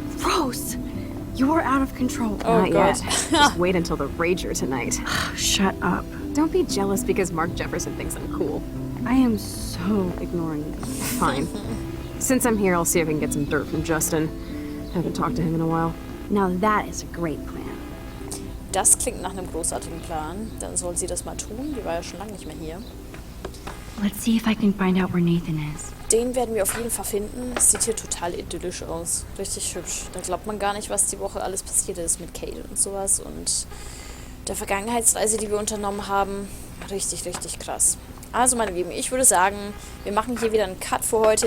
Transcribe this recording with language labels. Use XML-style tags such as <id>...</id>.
<en>Rose! You're out of control. Oh, Not God. yet. Just wait until the rager tonight. Shut up. Don't be jealous because Mark Jefferson thinks I'm cool. I am so ignoring you. Fine. Since I'm here, I'll see if I can get some dirt from Justin. Haven't talked to him in a while. Now that is a great plan.</en> <de>Das klingt nach einem großartigen Plan. Dann soll sie das mal tun. Die war ja schon lange nicht mehr hier.</de> <en>Let's see if I can find out where Nathan is.</en> <de>Den werden wir auf jeden Fall finden. Das sieht hier total idyllisch aus. Richtig hübsch. Da glaubt man gar nicht, was die Woche alles passiert ist mit Kate und sowas. Und der Vergangenheitsreise, die wir unternommen haben. Richtig, richtig krass. Also, meine Lieben, ich würde sagen, wir machen hier wieder einen Cut für heute.</de>